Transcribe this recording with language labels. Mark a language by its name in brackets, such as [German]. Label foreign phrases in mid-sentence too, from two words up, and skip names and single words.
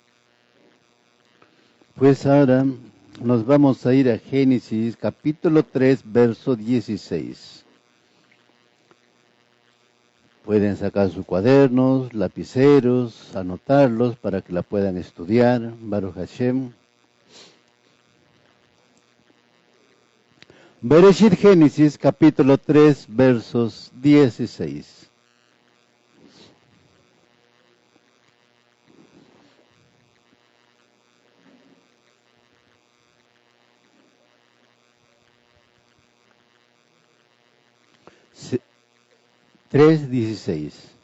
[Spanish] Pues ahora nos vamos a ir a Génesis, capítulo 3, verso 16. Pueden sacar sus cuadernos, lapiceros, anotarlos para que la puedan estudiar. [Hebrew] ברוך השם. [Spanish] Bereshit Génesis, capítulo 3, versos 16. Se- 3:16.